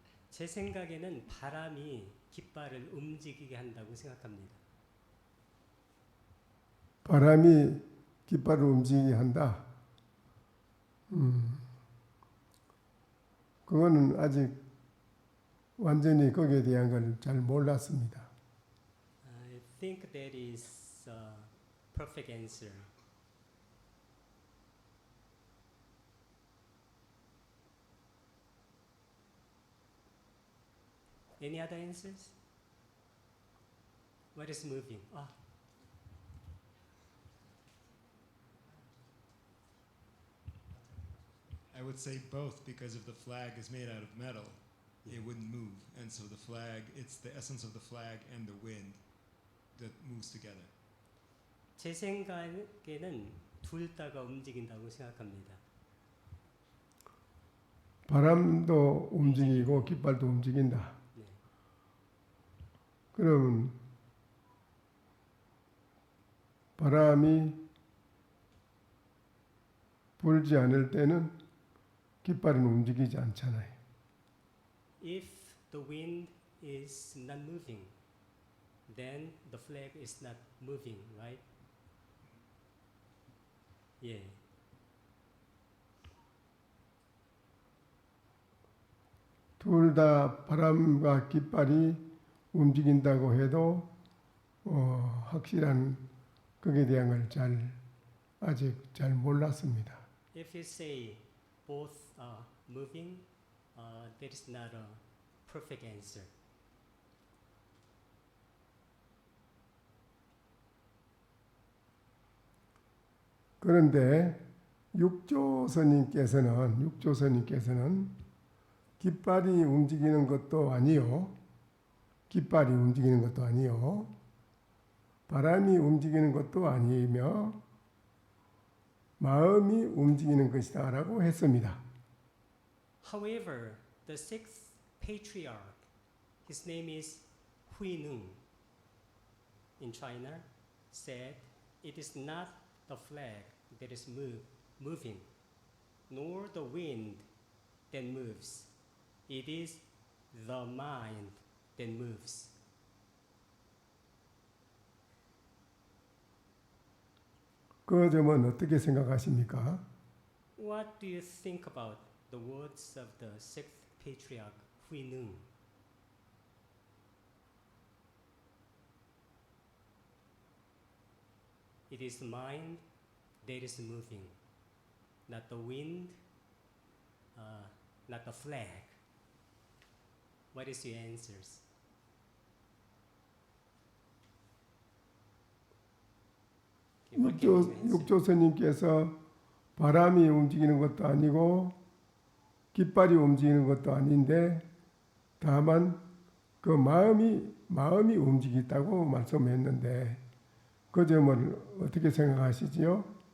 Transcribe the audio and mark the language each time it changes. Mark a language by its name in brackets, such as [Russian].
[Korean] 제 생각에는 바람이 깃발을 움직이게 한다고 생각합니다. 바람이 깃발을 움직이게 한다. 그거는 아직 완전히 거기에 대한 걸 잘 몰랐습니다. [English] I think that is a perfect answer. Any other answers? What is moving? I would say both, because if the flag is made out of metal, it wouldn't move. And so the flag, it's the essence of the flag and the wind that moves together. [Korean] 제 생각에는 둘 다가 움직인다고 생각합니다. 바람도 움직이고 깃발도 움직인다. 네. 그러면 바람이 불지 않을 때는 깃발은 움직이지 않잖아요. [English] If the wind is not moving, then the flag is not moving, right? Yeah. [Korean] 둘 다 바람과 깃발이 움직인다고 해도 확실한 것에 대한 걸 아직 잘 몰랐습니다. [English] If you say both are moving, that is not a perfect answer. [Korean] 그런데 육조선님께서는 깃발이 움직이는 것도 아니요. 깃발이 움직이는 것도 아니요. 바람이 움직이는 것도 아니며 마음이 움직이는 것이다라고 했습니다. [English] However, the sixth patriarch, his name is Huineng in China, said it is not the flag that is moving, nor the wind that moves. It is the mind that moves. 그 점은 어떻게 생각하십니까? What do you think about the words of the sixth patriarch, Huineng? It is the mind that is moving, not the wind, not the flag. What is your answers? Okay, what can you answer? [Korean] 육조선님께서 바람이 움직이는 것도 아니고 깃발이 움직이는 것도 아닌데 다만 그 마음이 움직이다고 말씀했는데 그 점을 어떻게 생각하시지요?